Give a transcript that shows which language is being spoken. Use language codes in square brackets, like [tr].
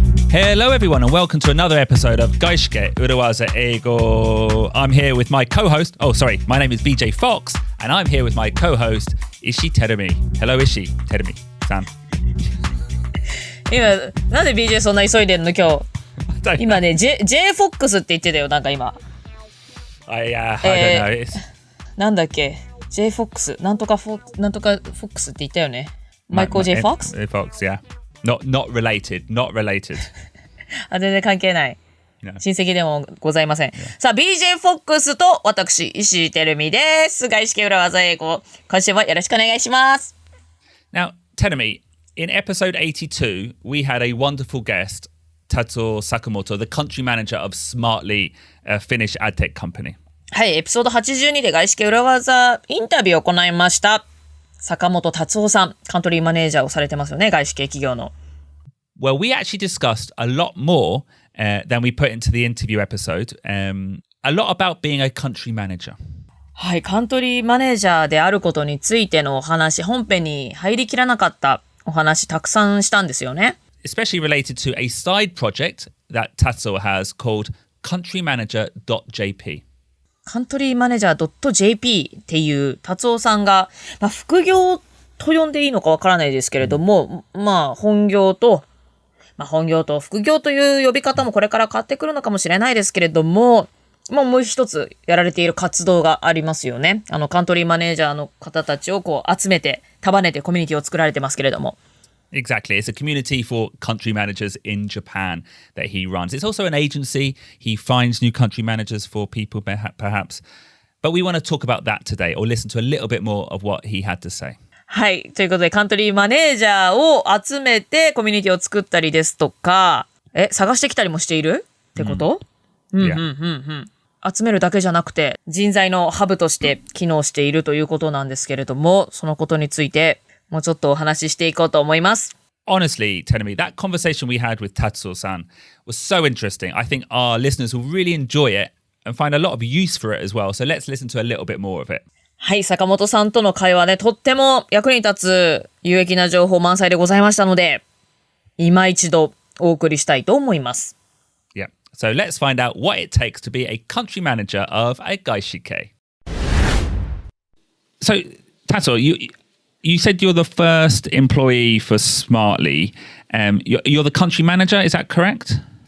[en] Hello everyone and welcome to another episode of 外資系裏技英語. I'm here with my co-host, my name is BJ Fox and I'm here with my co-host, Ishi Terumi. Hello Ishi, Terumi さん。 [ja] 今、なんで BJ そんな急いでんの今日。今ね、J Fox って言ってたよ、なんか今。 [en] I don't know. [ja] なんだっけ J Fox なんとかフォックスって言ったよね。マイコー J Fox? [en] Fox, yeah. Not related. [ja] 全然関係ない。 [en] No. [ja] 親戚でもございません。さあ、BJ フォックスと私、石井てるみです。外資系裏技英語。今週もよろしくお願いします。 [en] Now, Terumi, in episode 82, we had a wonderful guest, Tatsuo Sakamoto, the country manager of Smartly, a Finnish ad tech company. [ja] はい、エピソード82で外資系裏技インタビューを行いました。坂本達夫さん、カントリーマネージャーをされてますよね、外資系企業の。 [en] Well, we actually discussed a lot more than we put into the interview episode. A lot about being a country manager. [ja] はい、カントリーマネージャーであることについてのお話、本編に入りきらなかったお話たくさんしたんですよね。 [en] Especially related to a side project that Tatsuo has called Countrymanager.jp. [ja] カントリーマネージャー .jp っていう達夫さんが、副業と呼んでいいのかわからないですけれども、本業と副業という呼び方もこれから変わってくるのかもしれないですけれども、もう一つやられている活動がありますよね。カントリーマネージャーの方たちを集めて、束ねてコミュニティを作られてますけれども。 [en] Exactly. It's a community for country managers in Japan that he runs. It's also an agency. He finds new country managers for people, perhaps. But we want to talk about that today or listen to a little bit more of what he had to say. [ja] はい。ということで、カントリーマネージャーを集めてコミュニティを作ったりですとか、探してきたりもしているってこと？集めるだけじゃなくて、人材のハブとして機能しているということなんですけれども、そのことについて、もうちょっとお話ししていこうと思います。 [en] Honestly, Terumi, that conversation we had with Tatsuo-san was so interesting. I think our listeners will really enjoy it and find a lot of use for it as well. So let's listen to a little bit more of it. [ja] はい、坂本さんとの会話でとっても役に立つ有益な情報満載でございましたので、今一度お送りしたいと思います。 [en] Yeah. So let's find out what it takes to be a country manager of a gaishike. So, Tatsuo, You said you're the first employee for Smartly. You're the country manager, is that correct?